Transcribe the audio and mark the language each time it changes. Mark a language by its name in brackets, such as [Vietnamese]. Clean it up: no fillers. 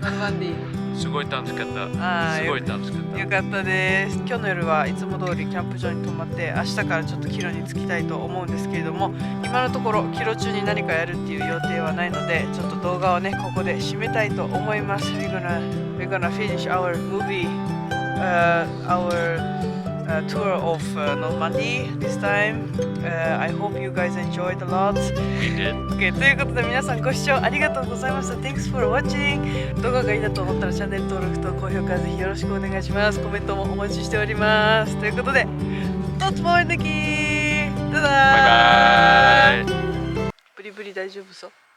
[Japanese] ノルマンディすごい楽しかった。すごい楽しかった。よかったです。今日の夜はいつも通りキャンプ場に泊まって、明日からちょっと帰路に着きたいと思うんですけれども、今のところ帰路中に何かやるっていう予定はないので、ちょっと動画をねここで締めたいと思います。 [English] We're gonna finish our movie, our tour of Normandy this time. I hope you guys enjoyed a lot. We did. [Japanese] Okay, ということで皆さんご視聴ありがとうございました。 [English] Thanks for watching. [Japanese] 動画がいいなと思ったらチャンネル登録と高評価ぜひよろしくお願いします。コメントもお待ちしております。ということで、とつもえぬきー。バイバイ。ブリブリ大丈夫そう？